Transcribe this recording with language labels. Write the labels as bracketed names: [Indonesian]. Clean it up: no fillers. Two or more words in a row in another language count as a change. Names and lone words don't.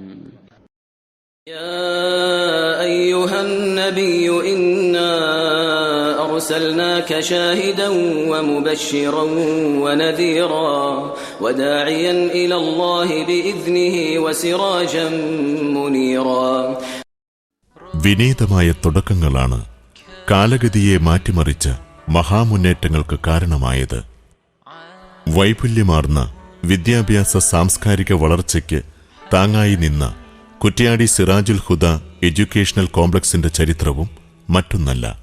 [Arabic] يا أيها النبي إنا أرسلناك شاهدا ومبشرا ونذيرا وداعيا إلى الله بإذنه وسراجا منيرا. [Malayalam] വിനീതമായ തുടക്കങ്ങളാണ് കാലഗതിയെ മാറ്റിമറിച്ച മഹാമുന്നേറ്റങ്ങൾക്ക് കാരണമായത്. വൈപുല്യമാർന്ന വിദ്യാഭ്യാസ സാംസ്കാരിക വളർച്ചയ്ക്ക് താങ്ങായി നിന്ന കുറ്റ്യാടി സിറാജുൽ ഹുദ എഡ്യൂക്കേഷണൽ കോംപ്ലക്സിന്റെ ചരിത്രവും മറ്റൊന്നല്ല.